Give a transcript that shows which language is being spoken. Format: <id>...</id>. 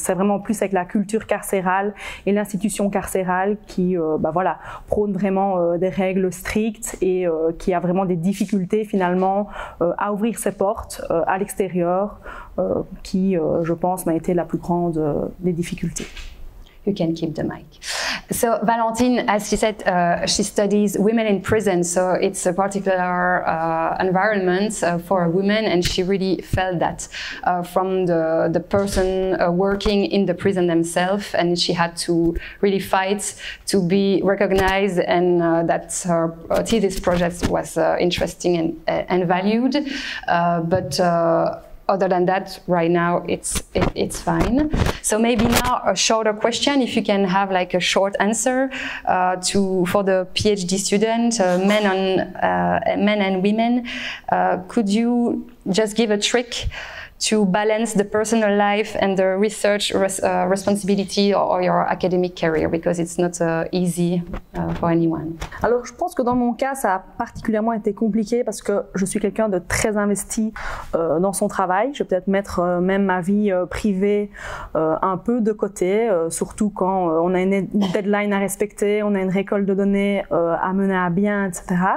<fr>C'est vraiment plus avec la culture carcérale et l'institution carcérale qui prône vraiment des règles strictes et qui a vraiment des difficultés finalement à ouvrir ses portes à l'extérieur, qui, je pense, m'a été la plus grande des difficultés.</fr> <en>You can keep the mic. So Valentine, as she said, she studies women in prison, so it's a particular environment for a woman, and she really felt that from the person working in the prison themselves, and she had to really fight to be recognized, and that her thesis project was interesting and valued, but other than that, right now it's fine. So maybe now a shorter question, if you can have like a short answer for the PhD student, men and women. Could you just give a trick to balance the personal life and the research responsibility or your academic career, because it's not easy for anyone?</en> <fr>Alors je pense que dans mon cas ça a particulièrement été compliqué parce que je suis quelqu'un de très investi dans son travail. Je vais peut-être mettre même ma vie privée un peu de côté, surtout quand on a une deadline à respecter, on a une récolte de données à mener à bien, etc.</fr>